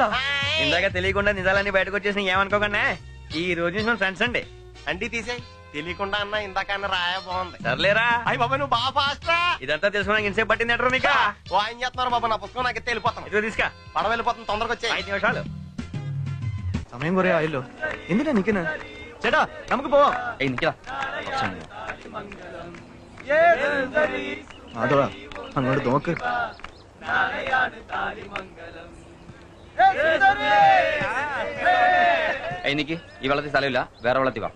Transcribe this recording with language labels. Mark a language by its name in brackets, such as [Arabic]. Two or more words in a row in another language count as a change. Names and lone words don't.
[Telugu] ఇందాక తెలియకుండా నిజాలన్నీ బయటకు వచ్చేసి ఏమనుకోకుండా ఈ రోజు నుంచి మన ఫ్రెండ్స్ అండి. అండి తీసేయ్. తెలియకుండా అన్న ఇందాక అన్న రాయా బాగుంది. సర్లేరా. అయ్యి బాబా నువ్వు బాగా ఫాస్ట్ రా. ఇదంతా తెలుసుకోవడానికి ఇంతసేపు పట్టింది ఎట్రా నీకు? ఏం చేస్తున్నారు బాబా? నా పుస్తకం నాకు ఎత్తే వెళ్ళిపోతాను. ఇదిగో తీసుకా. పడవ వెళ్ళిపోతాను, తొందరగా వచ్చే. [Malayalam] 5 నిమిషాలు സമയം കുറെ ആയല്ലോ. എന്തിനാ നിക്കുന്ന? ചേട്ടാ നമുക്ക് പോവാം. നിക്കടാ. അതോ അങ്ങോട്ട് നോക്ക്. എനിക്ക് ഈ വെള്ളത്തിൽ സ്ഥലമില്ല, വേറെ വെള്ളത്തിൽ വാ.